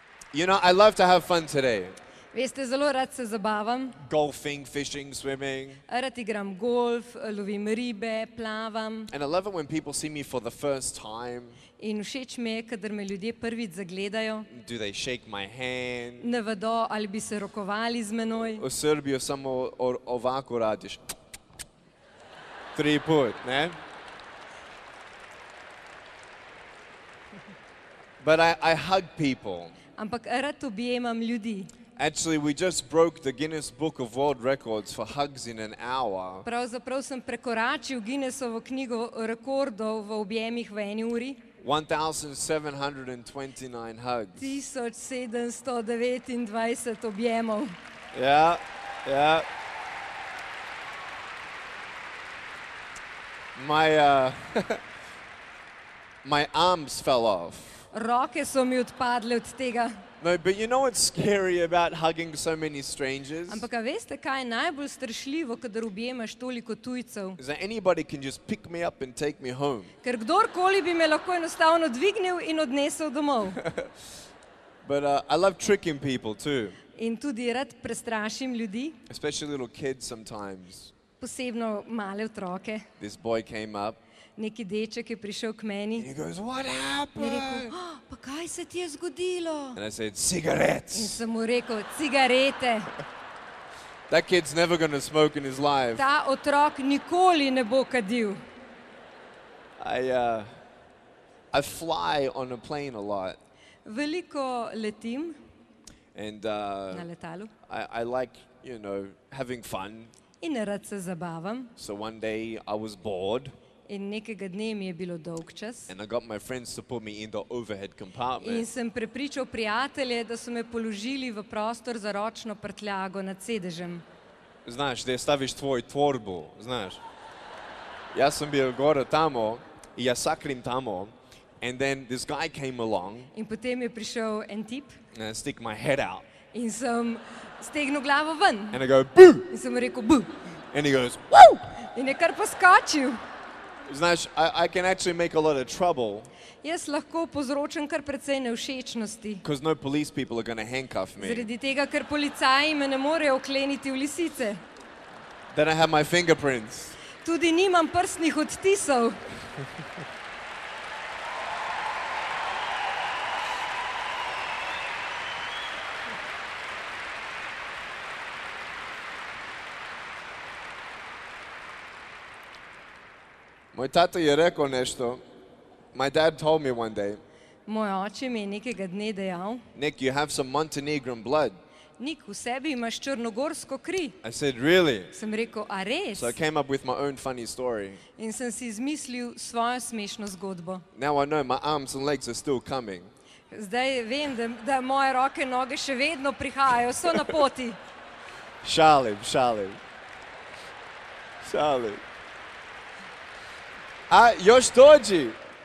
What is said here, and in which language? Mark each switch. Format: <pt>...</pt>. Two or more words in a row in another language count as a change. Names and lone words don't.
<en>You know, I love to have fun today.</en> <sl>Veste, zelo rad se zabavam,</sl> <en>Golfing, fishing, swimming.</en> <sl>rad igram golf, lovim ribe, plavam</sl> <en>And I love it when people see me for the first time.</en> <sl>in všeč mi je, kadar me ljudje prvič zagledajo,</sl> <en>Do they shake my hand?</en> <sl>ne vedo, ali bi se rokovali z menoj.</sl> <sr>U Srbiju samo ovako radiš. 3 put, ne?</sr> <en>But I hug people.</en> <sl>Ampak rad objemam ljudi.</sl> <en>Actually, we just broke the Guinness Book of World Records for hugs in an hour.</en> <sl>Pravzaprav sem prekoračil Guinnessovo knjigo rekordov v objemih v eni uri.</sl> <en>1,729 hugs.</en> <sl>1729 objemov.</sl> <en>Yeah, yeah. My arms fell off.</en> <sl>Roke so mi odpadle od tega.</sl> <en>No, but you know what's scary about hugging so many strangers?</en> <sl>Ampak a veste, kaj je najbolj strašljivo, kadar objemaš toliko tujcev?</sl> <en>Is that anybody can just pick me up and take me home.</en> <sl>Ker kdorkoli bi me lahko enostavno dvignil in odnesel domov.</sl> <en>But I love tricking people too,</en> <sl>In tudi rad prestrašim ljudi,</sl> <en>especially little kids sometimes.</en> <sl>posebno male otroke.</sl> <en>This boy came up</en> <sl>Neki deček je prišel k</sl> <en>and</en> <sl>meni</sl> <en>he goes, "What</en> <sl>in je</sl> <en>happened?"</en> <sl>rekel, pa kaj se ti je zgodilo?</sl> <en>And I said,</en> <sl>In</sl> <en>"Cigarettes."</en> <sl>sem mu rekel, cigarete.</sl> <en>That kid's never going to smoke in his life.</en> <sl>Ta otrok nikoli ne bo kadil.</sl> <en>I fly on a plane a lot,</en> <sl>Veliko letim</sl> <en>and</en> <sl>na letalu</sl> <en>I like, you know, having fun.</en> <sl>in rad se zabavam.</sl> <en>So one day I was bored,</en> <sl>In nekega dne mi je bilo dolgčas</sl> <en>and I got my friends to put me in the overhead</en> <sl>in</sl> <en>compartment.</en> <sl>sem prepričal prijatelje, da so me položili v prostor za ročno prtljago nad sedežem.</sl> <sr>Znaš, gdje staviš tvoj tvorbu, znaš. Ja sam bio gore tamo I ja sakrim tamo,</sr> <en>and then this guy came along</en> <sl>In potem je prišel en tip</sl> <en>and I stick my head out</en> <sl>in sem stegnil glavo ven</sl> <en>and I go, "Boo!"</en> <sl>in sem mu rekel bu.</sl> <en>And he goes, "Woo!"</en> <sl>In je kar poskočil. Znaš,</sl> <en>I can actually make a lot of trouble</en> <sl>Jaz lahko povzročam kar precej nevšečnosti.</sl> <en>because no police people are going to handcuff me.</en> <sl>Zaradi tega, ker policaji me ne morejo vkleniti v lisice.</sl> <en>Then I have my fingerprints.</en> <sl>Tudi nimam prstnih odtisov.</sl> <sr>Moj tata je rekao nešto.</sr> <en>My dad told me one day,</en> <sl>Moj oče mi je nekega dne dejal,</sl> <en>"Nick, you have some Montenegrin blood."</en> <sl>Nik, v sebi imaš črnogorsko kri.</sl> <en>I said, "Really?"</en> <sl>Sem rekel, a res?</sl> <en>So I came up with my own funny story.</en> <sl>In sem si izmislil svojo smešno zgodbo.</sl> <en>Now I know my arms and legs are still coming.</en> <sl>Zdaj vem, da moje roke in noge še vedno prihajajo, so na poti.</sl> <sr>Šalim. A još dođi.</sr>